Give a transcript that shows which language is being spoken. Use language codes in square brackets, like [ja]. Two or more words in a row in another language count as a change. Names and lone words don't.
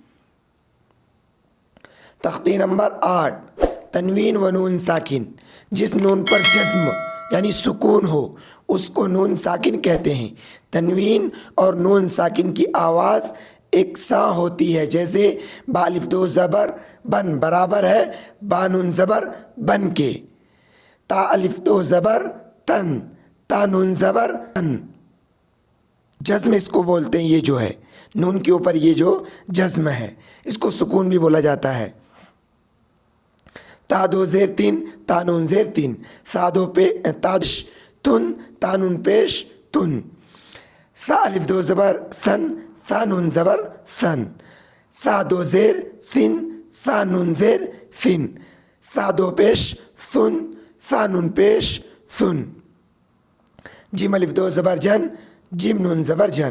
[ur] تختی نمبر 8، تنوین و نون ساکن۔ جس نون پر جزم یعنی سکون ہو اس کو نون ساکن کہتے ہیں۔ تنوین اور نون ساکن کی آواز یکساں ہوتی ہے، جیسے با الف دو زبر بن برابر ہے با نون زبر بن کے۔ تا الف دو زبر تن، تا نون زبر تن۔ جزم اس کو بولتے ہیں، یہ جو ہے نون کے اوپر یہ جو جزم ہے اس کو سکون بھی بولا جاتا ہے۔ تا دو زیر تین، تا نون زیر تین۔ سا دو پہ تادش تن، تا نون پیش تن۔ سا الف دو زبر ثن، سا نون زبر ثن۔ سا دو زیر ثن، سا نون زیر ثن۔ سا دو پیش ثن، سا نون پیش ثن۔ جیم الف دو زبر جن، جیم نون زبر جن۔